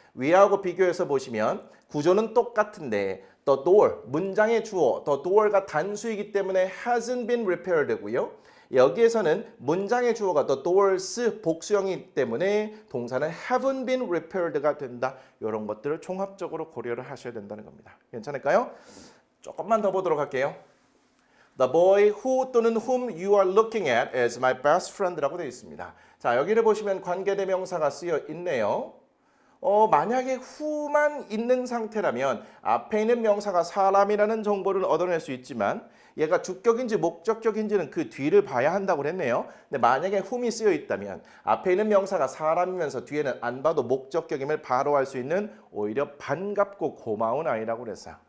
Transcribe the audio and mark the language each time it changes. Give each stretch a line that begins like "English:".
Korean: 위하고 비교해서 보시면 구조는 똑같은데 the door, 문장의 주어, the door가 단수이기 때문에
English: hasn't been repaired
Korean: 고요. 여기에서는 문장의 주어가 the doors 복수형이기 때문에 동사는
English: haven't been repaired
Korean: 가 된다. 이런 것들을 종합적으로 고려를 하셔야 된다는 겁니다. 괜찮을까요? 조금만 더 보도록 할게요.
English: The boy who 또는 whom you are looking at is my best friend라고
Korean: 되어 있습니다. 자, 여기를 보시면 관계대명사가 쓰여 있네요. 만약에 who만 있는 상태라면 앞에 있는 명사가 사람이라는 정보를 얻어낼 수 있지만 얘가 주격인지 목적격인지는 그 뒤를 봐야 한다고 그랬네요. 근데 만약에 whom이 쓰여 있다면 앞에 있는 명사가 사람이면서 뒤에는 안 봐도 목적격임을 바로 알 수 있는 오히려 반갑고 고마운 아이라고 그랬어요.